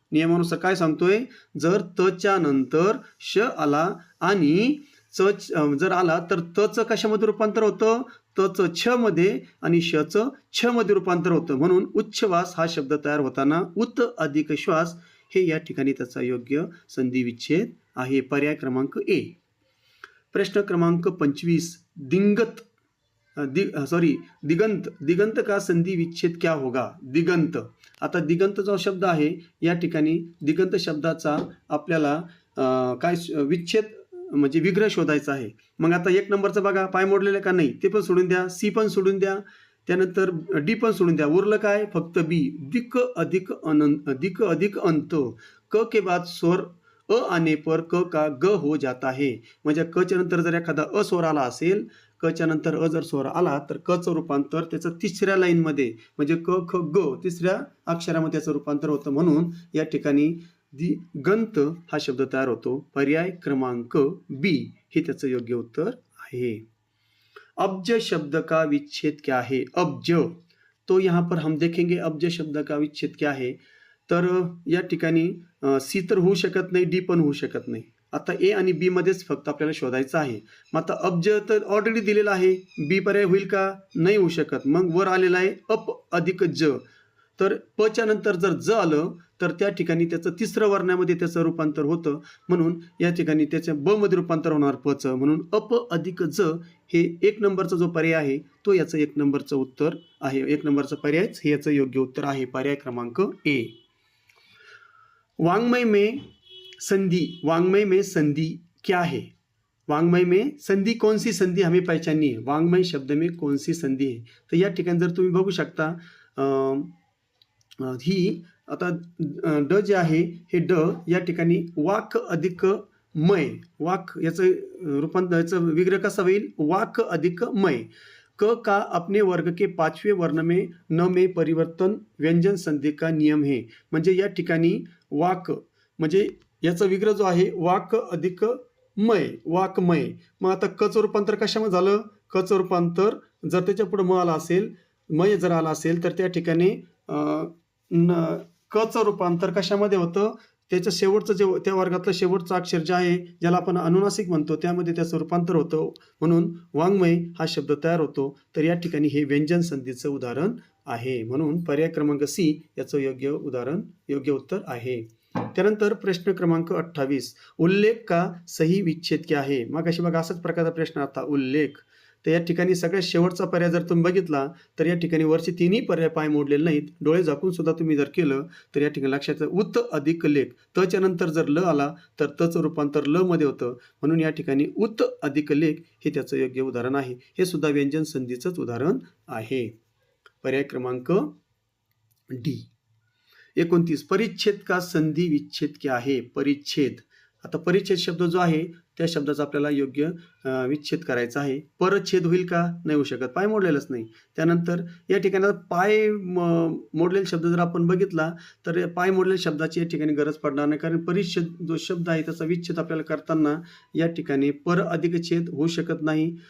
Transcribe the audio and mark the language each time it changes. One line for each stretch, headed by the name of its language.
Marathi: नियमानुसार काय सांगतोय? जर तच्या नंतर श आला आणि च जर आला तर तचं कशामध्ये रूपांतर होतं? तचं छ मध्ये आणि शचं छ मध्ये रूपांतर होतं. म्हणून उच्छ्वास हा शब्द तयार होताना उत अधिक श्वास हे या ठिकाणी त्याचा योग्य संधी विच्छेद आहे. पर्याय क्रमांक ए.
Hindi: प्रश्न क्रमांक 25 दिगंत का संधी विच्छेद क्या होगा? दिगंत.
Marathi: आता दिगंत जो शब्द आहे या ठिकाणी दिगंत शब्दाचा आपल्याला काय विच्छेद म्हणजे विग्रह शोधायचा आहे. मग आता एक नंबरचं बघा पाय मोडलेलं का नाही ते पण सोडून द्या. सी पण सोडून द्या. त्यानंतर डी पण सोडून द्या. उरलं काय? फक्त बी. दिक अधिक अंत.
Hindi: क के बाद स्वर अ आने पर क का ग हो जाता है.
Marathi: म्हणजे क च्या नंतर जर एखादा अ स्वर आला असेल, क च्या नंतर अ जर स्वर आला तर क चं रूपांतर त्याचं तिसऱ्या लाईनमध्ये म्हणजे क ख ग तिसऱ्या अक्षरामध्ये त्याचं रूपांतर होतं. म्हणून या ठिकाणी दिगंत हा शब्द तयार होतो. पर्याय क्रमांक बी हे त्याचं योग्य उत्तर आहे.
Hindi: अब्ज शब्द का विच्छेद क्या है? अब्ज तो यहाँ पर हम देखेंगे अब्ज शब्द का विच्छेद क्या है.
Marathi: तर या ठिकाणी सी तर होऊ शकत नाही, डी पण होऊ शकत नाही. आता ए आणि बी मध्येच फक्त आपल्याला शोधायचं आहे. मग आता अब्ज तर ऑलरेडी दिलेला आहे. बी पर्याय होईल का? नाही होऊ शकत. मग वर आलेला आहे अप अधिक ज. तर प च्या नंतर जर ज आलं तर त्या ठिकाणी त्याचं तिसरं वर्णामध्ये त्याचं रूपांतर होतं. म्हणून या ठिकाणी त्याचं ब मध्ये रूपांतर होणार पचं. म्हणून अप अधिक ज हे एक नंबरचा जो पर्याय आहे तो याचं एक नंबरचं उत्तर आहे. एक नंबरचा पर्यायच हे याचं योग्य उत्तर आहे. पर्याय क्रमांक ए.
Hindi: वाङ्मय में संधि क्या है? वाङ्मय में संधि कौन सी संधि हमें पहचाननी है? वाङ्मय शब्द में कौन सी संधि है?
Marathi: तर या ठिकाणी जर तुम्ही बघू शकता ही आता ड जे आहे हे ड या ठिकाणी वाक अधिक मय. वाक याचं रूपांतर याचं विग्रह कसा होईल? वाक अधिक मय.
Hindi: क का अपने वर्ग के 5वें वर्ण में न में परिवर्तन व्यंजन संधि का नियम है.
Marathi: म्हणजे या ठिकाणी वाक म्हणजे याचा विग्रह जो आहे वाक अधिक मय, वाकमय. मग आता कचं रूपांतर कशामध्ये झालं? कचं रूपांतर जर त्याच्या पुढे म आला असेल, मय जर आला असेल तर त्या ठिकाणी कचं रूपांतर कशामध्ये होतं? त्याचं शेवटचं जे त्या वर्गातलं शेवटचं अक्षर जे आहे ज्याला आपण अनुनासिक म्हणतो त्यामध्ये त्याचं रूपांतर होतं. म्हणून वाङ्मय हा शब्द तयार होतो. तर या ठिकाणी हे व्यंजन संधीचं उदाहरण आहे. म्हणून पर्याय क्रमांक सी याचं योग्य उत्तर आहे. त्यानंतर प्रश्न क्रमांक
Hindi: 28 उल्लेख का सही विच्छेद क्या है?
Marathi: मग अशी बघा असाच प्रकारचा प्रश्न आता उल्लेख. तर या ठिकाणी सगळ्यात शेवटचा पर्याय जर तुम्ही बघितला तर या ठिकाणी वरचे तिन्ही पर्याय पाय मोडलेले नाहीत. डोळे झाकून सुद्धा तुम्ही जर केलं तर या ठिकाणी लक्षात उत अधिक लेख. तच्या नंतर जर ल आला तर तचं रूपांतर ल मध्ये होतं. म्हणून या ठिकाणी उत अधिक लेख हे त्याचं योग्य उदाहरण आहे. हे सुद्धा व्यंजन संधीचंच उदाहरण आहे. पर्याय क्रमांक डी.
Hindi: 29 परिच्छेद का संधि विच्छेद क्या है? परिच्छेद.
Marathi: आता परिच्छेद शब्द जो आहे त्या शब्दाचा आपल्याला योग्य विच्छेद करायचा आहे. परच्छेद होईल का? नाही होऊ शकत. पाय मोडलेलंच नाही. त्यानंतर या ठिकाणी पाय मोडलेला शब्द जर आपण बघितला तर पाय मोडलेल्या शब्दाची या ठिकाणी गरज पडणार नाही. कारण परिच्छेद जो शब्द आहे त्याचा विच्छेद आपल्याला करताना या ठिकाणी पर अधिक छेद होऊ शकत नाही.